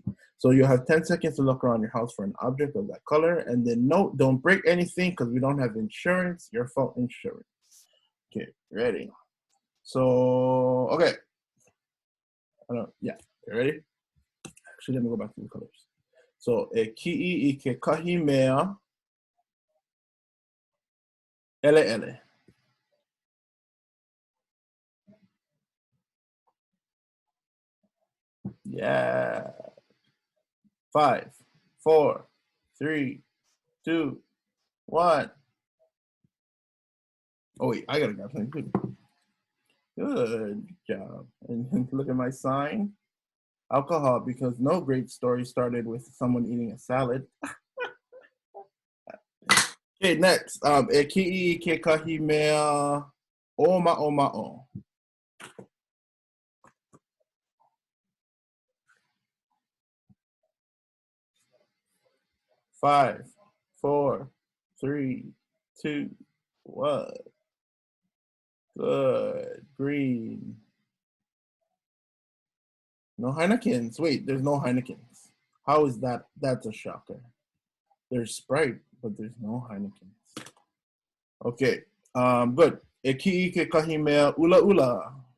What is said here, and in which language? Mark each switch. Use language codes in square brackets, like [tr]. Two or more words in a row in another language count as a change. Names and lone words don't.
[en] So you'll have 10 seconds to look around your house for an object of that color, and then note, don't break anything because we don't have insurance. Your fault, insurance. Okay, ready? So, okay. Yeah, you ready? Actually, let me go back to the colors. So, [haw] E ki'i I ke kahimea, ele ele. [en] Yeah. 5, 4, 3, 2, 1. Oh wait, I gotta grab something good. Good job. And look at my sign. Alcohol, because no great story started with someone eating a salad. Okay, next. [haw] E ki'i I ke kahimea o ma'o. [en] 5, 4, 3, 2, 1. Good. Green. No Heinekens. Wait, there's no Heinekens. How is that? That's a shocker. There's Sprite, but there's no Heinekens. Okay. Good. [haw] E ki'i ke kahimea ula ula.